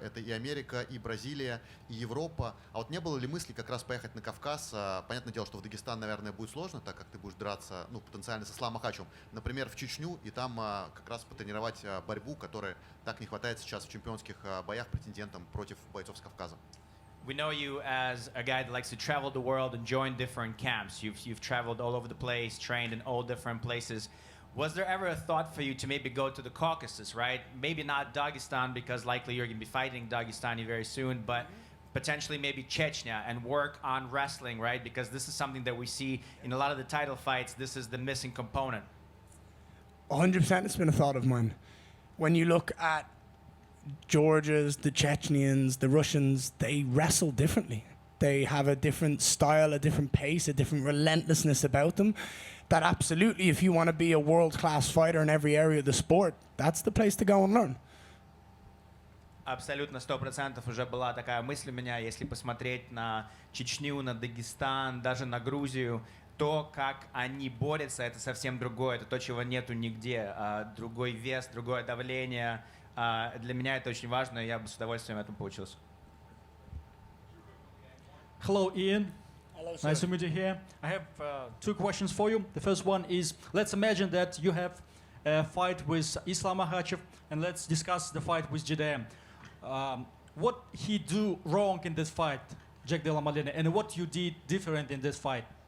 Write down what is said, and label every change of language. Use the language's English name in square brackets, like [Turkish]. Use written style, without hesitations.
[Russian] Это и Америка, и Бразилия, и Европа. А вот не было ли мысли как раз поехать на Кавказ? Понятное дело, что в Дагестан, наверное, будет сложно, так как ты будешь драться, потенциально с Исламом Макхачевым. Например, в Чечню, и там как раз потренировать борьбу, которой так не хватает сейчас в чемпионских боях претендентам против бойцов с Кавказа. [English] We know you as a guy that likes to travel the world and join different camps. You've traveled all over the place, trained in all different places. Was there ever a thought for you to maybe go to the Caucasus, right? Maybe not Dagestan, because likely you're going to be fighting Dagestani very soon, but potentially maybe Chechnya and work on wrestling, right? Because this is something that we see in a lot of the title fights. This is the missing component. 100% it's been a thought of mine. When you look at Georgians, the Chechens, the Russians, they wrestle differently. They have a different style, a different pace, a different relentlessness about them. That absolutely, if you want to be a world-class fighter in every area of the sport, that's the place to go and learn. [Russian] Абсолютно 100% уже была такая мысль у меня, если посмотреть на Чечню, на Дагестан, даже на Грузию, то, как они борются, это совсем другое. Это то, чего нету нигде. Другой вес, другое давление. Для меня это очень важно, и я бы с удовольствием этому поучился. [English] Hello, Ian. Hello, sir. Nice to meet you here. I have 2 questions for you. The first one is, let's imagine that you have a fight with Islam Makhachev, and let's discuss the fight with Jeddah. what he do wrong in this fight, Jack Della Maddalena, and what you did different in this fight.